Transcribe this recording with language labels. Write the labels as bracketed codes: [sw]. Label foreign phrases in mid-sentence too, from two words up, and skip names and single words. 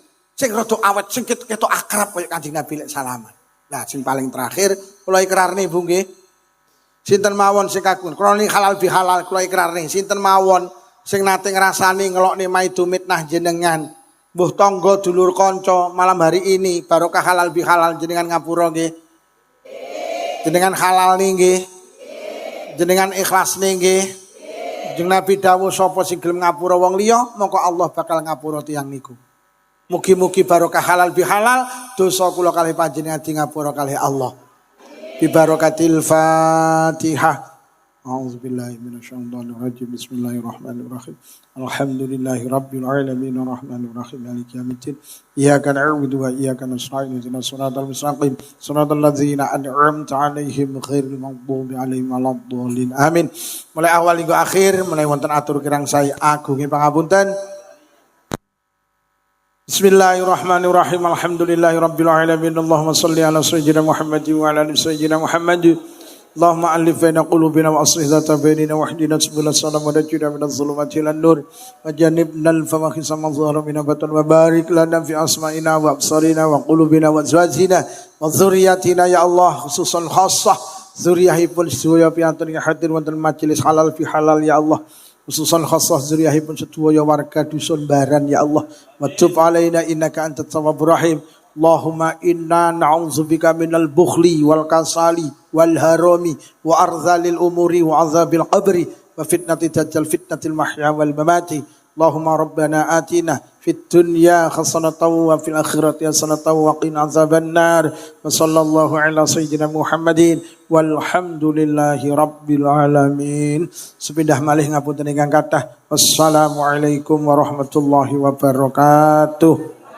[jv] Sing rada awet sing ketok akrab kaya Kanjeng Nabi lek salaman. Lah sing paling terakhir kula ikrarne Bu nggih. Sinten mawon sing kagungan kroni halal bihalal kula ikrarne sinten mawon sing nate ngrasani ngelokne maidu mitnah jenengan. Mbuh tangga dulur kanca [id] malam hari ini [jv] barokah halal bihalal jenengan ngapura nggih. Jenengan halal nggih. Jenengan ikhlas nggih. Jeneng Nabi dawuh sapa sing gelem ngapura wong liya mongko Allah bakal ngapura tiyang niku. Mugi-mugi barokah halal bihalal dosa kula kalih panjenengan di ngapura kalih Allah. [ar] ببركة الفاتحة. أعوذ بالله من الشيطان الرجيم. بسم الله الرحمن الرحيم. الحمد لله رب العالمين الرحمن الرحيم مالك يوم الدين. إياك نعبد وإياك نستعين اهدنا الصراط المستقيم. صراط الذين أنعمت عليهم غير المغضوب عليهم ولا الضالين. [jv] Amin. [id] Mulai awal hingga akhir [jv] mulai wonten atur kirang saya agungi pangapunten. [ar] بسم الله الرحمن الرحيم. الحمد لله رب العالمين. اللهم صل على سيدنا محمد وعلى آل سيدنا محمد. اللهم ألف بين قلوبنا وأصلح ذات بيننا واهدنا سبل السلام ونجنا من الظلمات إلى النور وجنبنا الفواحش ما ظهر منها بطن وبارك لنا في أسماعنا وأبصارنا وقلوبنا وأزواجنا وذرياتنا يا الله خصوصا خاصة [jv] dzurriyyahipun sedaya piantun ing hadir wonten [ar] مجلس حلال في حلال يا الله. خصوصا خاصة [jv] zuriyahipun sedaya warga dusun Baran [ar] يا الله. وتب علينا إنك أنت التواب الرحيم. اللهم إنا نعوذ بك من البخل والكسل والهرم وأرذل العمر وعذاب القبر وفتنة الدجال فتنة المحيا والممات. اللهم ربنا آتنا في الدنيا حسنة وفي الآخرة حسنة وقنا عذاب النار. وصلى الله على سيدنا محمد والحمد لله رب العالمين. [jv] Sepindah malih ngapunten ingkang kathah. [ar] والسلام عليكم ورحمة الله وبركاته.